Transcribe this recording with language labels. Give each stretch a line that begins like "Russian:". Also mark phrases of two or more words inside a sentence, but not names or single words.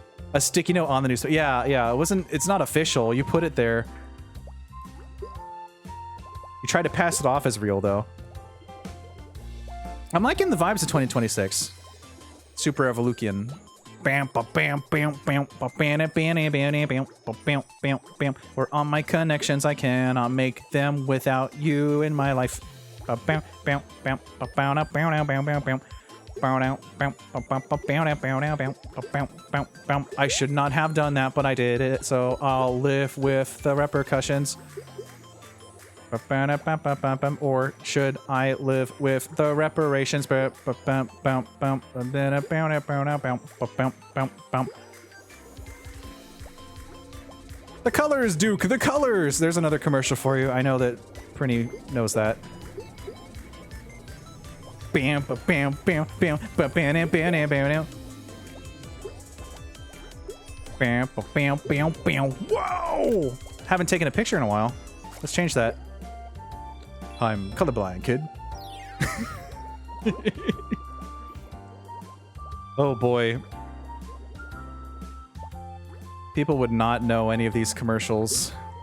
English: A sticky note on the newspaper. Yeah, yeah. It's not official. You put it there. You tried to pass it off as real, though. I'm liking the vibes of 2026. Super Evolution. Bam, ba, bam, bam, bam, ba, bam, bam, bam, bam, bam, ba, bam, bam, bam. Or on my connections, I cannot make them without you in my life. Ba, bam, bam, bam, ba, bam, bam, bam, bam, bam, bam. I should not have done that, but I did it, so I'll live with the repercussions. Or should I live with the reparations? The colors, Duke, the colors! There's another commercial for you. I know that Prinny knows that. Bam, ba, bam, bam, bam, ba, bam, bam, bam, bam, bam. Bam, ba, bam, bam, bam. Whoa! Haven't taken a picture in a while. Let's change that. I'm colorblind, kid. Oh boy. People would not know any of these commercials.